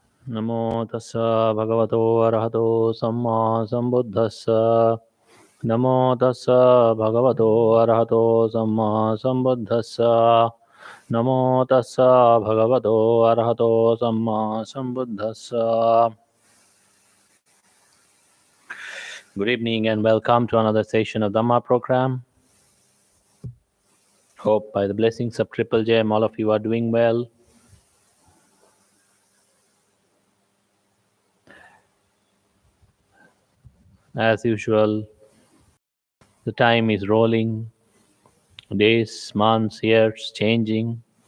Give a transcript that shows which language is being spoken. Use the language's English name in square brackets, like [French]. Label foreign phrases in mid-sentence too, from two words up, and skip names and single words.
[Pali] Namo tassa bhagavato arahato samma sambuddhassa. Namo tassa bhagavato arahato samma sambuddhassa. Namo tassa bhagavato arahato samma sambuddhassa. [English] Good evening and welcome to another session of Dhamma program. Hope by the blessings of Triple J, all of you are doing well. As usual, the time is rolling, days, months, years changing,